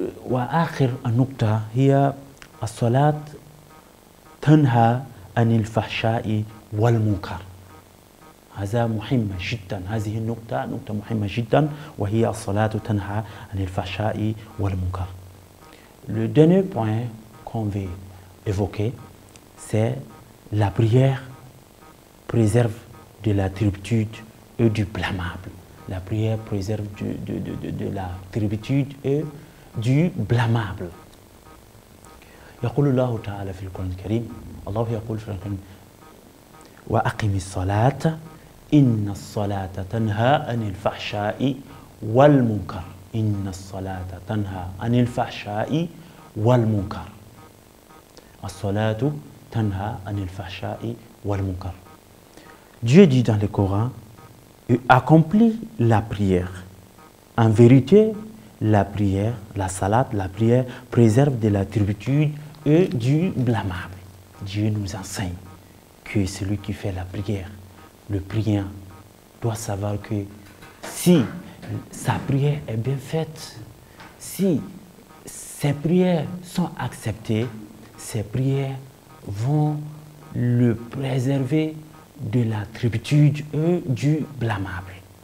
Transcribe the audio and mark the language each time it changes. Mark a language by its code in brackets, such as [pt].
[ar] وآخر النقطة هي الصلاة تنهى عن الفحشاء والمنكر. هذا مهم جدا. هذه النقطة نقطة مهمة جدا، وهي الصلاة تنهى عن الفحشاء والمنكر. [fr] Le dernier point qu'on veut évoquer, c'est la prière préserve de la turpitude et du blâmable. La prière préserve de la turpitude et du blâmable. [ar] يقول الله تعالى في القرآن الكريم، الله يقول في القرآن الكريم: وأقم الصلاة إن الصلاة تنهى عن الفحشاء والمنكر. إن الصلاة تنهى عن الفحشاء والمنكر. الصلاة تنهى عن الفحشاء والمنكر. [fr] Dieu dit dans le Coran: accomplis la prière. En vérité, la prière, la salat, la prière préserve de la turpitude et du blâmable. Dieu nous enseigne que celui qui fait la prière, le priant, doit savoir que si sa prière est bien faite, si ses prières sont acceptées, ses prières vont le préserver de la turpitude et du blâmable.